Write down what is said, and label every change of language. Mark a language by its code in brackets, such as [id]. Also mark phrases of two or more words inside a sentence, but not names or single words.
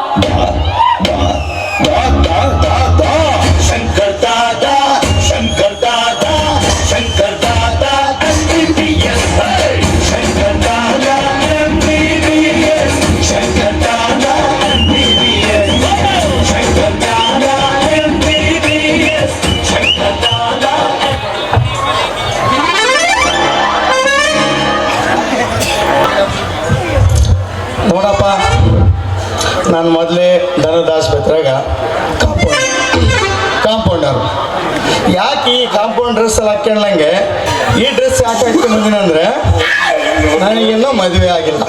[te] శంకర్ దాదా శంకర్ దాదా శంకర్ దాదా MBBS శంకర్ దాదా MBBS శంకర్ దాదా MBBS శంకర్ దాదా MBBS శంకర్ దాదా [kn] ನೋಡಪ್ಪ, ನಾನು ಮೊದಲೇ ದನದ ಆಸ್ಪತ್ರೆಗ ಕಾಂಪೌಂಡರ್. ಯಾಕೆ ಈ ಕಾಂಪೌಂಡ್ ಡ್ರೆಸ್ ಎಲ್ಲ ಹಾಕ್ಯಂಡ್ಲಂಗೆ ಈ ಡ್ರೆಸ್ ಯಾಕೆ ಹಾಕ್ಕೊಂಡ್ಬಂದಿನ ಅಂದರೆ ನನಗಿನ್ನೂ ಮದುವೆ ಆಗಿಲ್ಲ.